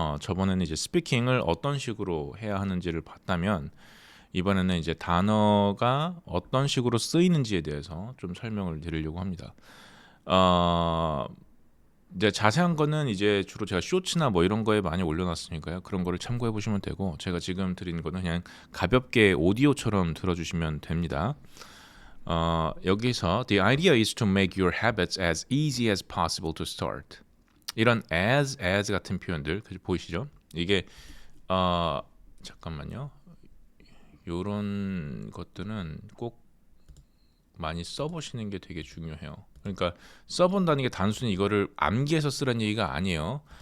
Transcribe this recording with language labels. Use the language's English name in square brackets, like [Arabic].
[Korean] 저번에는 이제 스피킹을 어떤 식으로 해야 하는지를 봤다면 이번에는 이제 단어가 어떤 식으로 쓰이는지에 대해서 좀 설명을 드리려고 합니다. 어, 이제 자세한 거는 이제 주로 제가 쇼츠나 뭐 이런 거에 많이 올려놨으니까요. 그런 거를 참고해 보시면 되고 제가 지금 드리는 거는 그냥 가볍게 오디오처럼 들어주시면 됩니다. 여기서 [English] The idea is to make your habits as easy as possible to start. [Korean] 이런 as 같은 표현들 보이시죠? 이게 잠깐만요. 요런 것들은 꼭 많이 써보시는 게 되게 중요해요. 그러니까 써본다는 게 단순히 이거를 암기해서 쓰라는 얘기가 아니에요.